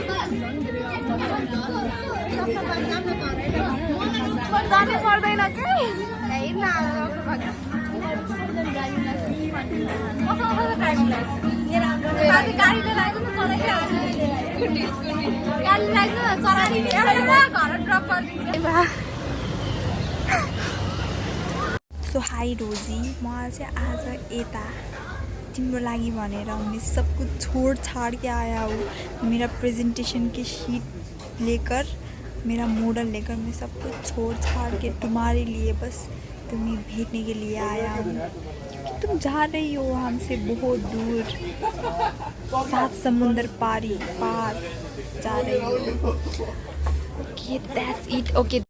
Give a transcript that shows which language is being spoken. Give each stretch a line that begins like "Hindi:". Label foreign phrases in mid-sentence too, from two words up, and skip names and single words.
Nepali: जानु पर्दैन के हिँड्न गाडीले लाग्यो नि गाडी लाग्यो चराइदिनु घर ड्रप गरिदिन्छ
English: so hi
Hindi: रोजी
Nepali: म चाहिँ आज यता तिम्रो लागि भनेर
Hindi: मैं सब कुछ छोड़ छाड़ के आया हूँ मेरा प्रेजेंटेशन की शीट लेकर मेरा मॉडल लेकर मैं सब कुछ छोड़ छाड़ के तुम्हारे लिए बस तुम्हें भेजने के लिए आया हूँ क्योंकि तुम जा रही हो हमसे बहुत दूर 7 समुंदर पार जा रही हो।
English: Okay, that's it. Okay.